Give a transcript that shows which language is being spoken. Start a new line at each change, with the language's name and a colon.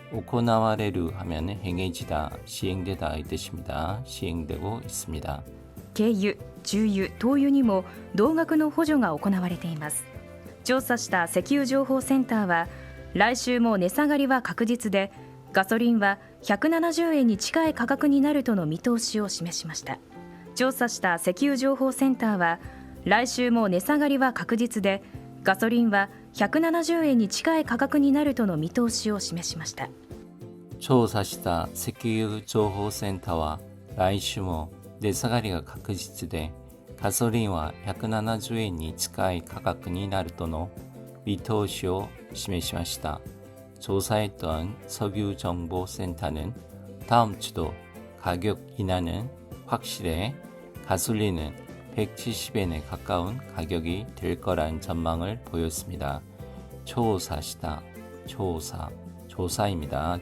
Korean: 行われる 하면 행해지다, 시행되다 이 뜻입니다. 시행되고 있습니다.
Japanese: 軽油、重油、灯油にも同額の補助が行われています。調査した石油情報センターは、来週も値下がりは確実で、ガソリンは170円に近い価格になるとの見通しを示しました。調査した石油情報センターは、来週も値下がりは確実で、ガソリンは170円に近い価格になるとの見通しを示しました。調査した石油情報センターは、来週も値下がりが確実で、ガソリンは170円に近い価格になるとの見通しを示しました。
Korean: 조사했던 석유정보센터는 다음 주도 가격 인하는 확실해 가솔린은 170엔에 가까운 가격이 될 거란 전망을 보였습니다. 조사시다, 조사입니다.